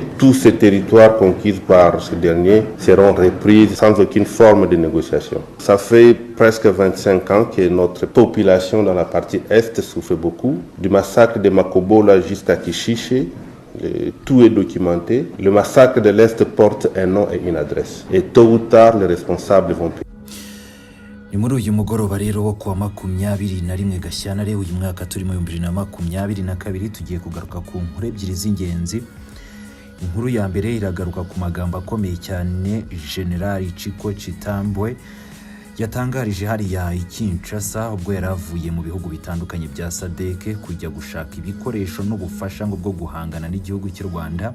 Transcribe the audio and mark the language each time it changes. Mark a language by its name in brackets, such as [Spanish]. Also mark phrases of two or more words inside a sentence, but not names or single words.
[French] Tous ces territoires conquis par ce dernier seront repris sans aucune forme de négociation. Ça fait presque 25 ans que notre population dans la partie est souffre beaucoup. Du massacre de Makobola jusqu'à Kishiche, tout est documenté. Le massacre de l'Est porte un nom et une adresse. Et tôt ou tard, les responsables vont payer. [Kinyarwanda] Ni muri uyu mugoroba rero wo kuwa 21 Gashyantare uyu mwaka turimo 2022 tugiye kugaruka ku nkuru ebyiri z'ingenzi. Inkuru ya mbere iragaruka ku magambo akomeye cyane General Chiko Chitambwe yatangarije hariya i Kinshasa ubwo yaravuye mu bihugu bitandukanye bya SADC kujya gushaka ibikoresho n'ubufasha ngo bwo guhangana n'igihugu cy'u Rwanda.